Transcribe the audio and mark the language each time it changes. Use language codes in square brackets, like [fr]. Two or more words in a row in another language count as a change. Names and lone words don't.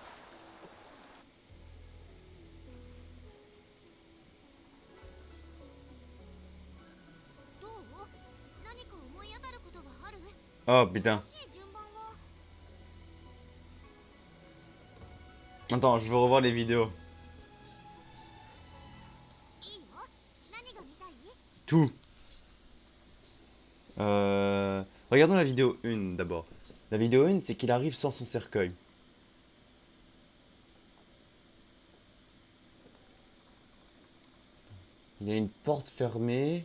[ja] どう？何か思い当たることがある？ [fr] Oh putain. [ja] 正しい順番は？ [fr] Attends, je veux revoir les vidéos. [ja] いいよ。何が見たい？ [fr] Tout. Regardons la vidéo 1 d'abord. La vidéo 1, c'est qu'il arrive sans son cercueil. Il y a une porte fermée.